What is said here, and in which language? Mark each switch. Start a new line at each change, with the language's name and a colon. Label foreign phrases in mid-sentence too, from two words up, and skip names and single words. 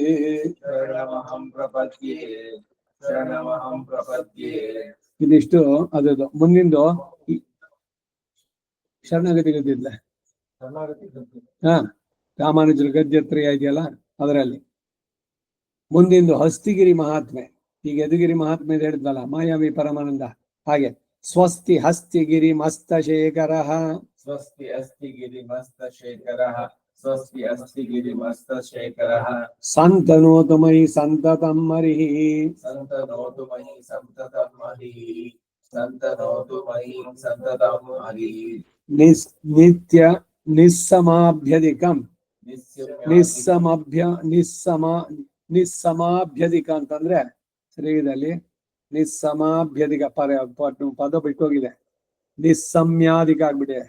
Kannada: ಇದಿಷ್ಟು ಅದು ಮುಂದಿಂದು ಶರಣಾಗತಿ ಗದ್ಯದ ರಾಮಾನುಜರ ಗದ್ಯತ್ರಯ ಇದೆಯಲ್ಲ ಅದರಲ್ಲಿ ಮುಂದಿಂದು ಹಸ್ತಿಗಿರಿ ಮಹಾತ್ಮೆ. ಈಗ ಯದುಗಿರಿ ಮಹಾತ್ಮೆ ಹೇಳಿದ್ವಲ್ಲ ಮಾಯಾವಿ ಪರಮಾನಂದ, ಹಾಗೆ
Sanskrit: ಸ್ವಸ್ತಿ ಹಸ್ತಿಗಿರಿ ಮಸ್ತಶೇಖರ ಸ್ವಸ್ತಿ ಅಸ್ತಿಗಿರಿ ಮಸ್ತಶೇಖರಃ ಸ್ವಸ್ತಿ ಅಸ್ತಿಗಿರಿ ಮಸ್ತಶೇಖರಃ ಸಂತನೋತು ಮಯಿ ಸಂತತಂ ಹರಿಃ ಸಂತನೋತು ಮಯಿ ಸಂತತಂ ಹರಿಃ ಸಂತನೋತು ಮಯಿ ಸಂತತಂ ಹರಿಃ ನಿತ್ಯ ನಿಸ್ಸಮಾಭ್ಯಧಿಕಂ
Kannada: ನಿಸ್ಸಮಾಭ್ಯಧಿಕ ಅಂತಂದ್ರೆ ಸರಿಯಾದಲ್ಲಿ ನಿಸ್ಸಮಾಭ್ಯಧಿಕ ಪದ ಬಿಟ್ಟೋಗಿದೆ, ನಿಸ್ಸಮ್ಯಾಧಿಕ ಆಗ್ಬಿಟ್ಟಿದೆ.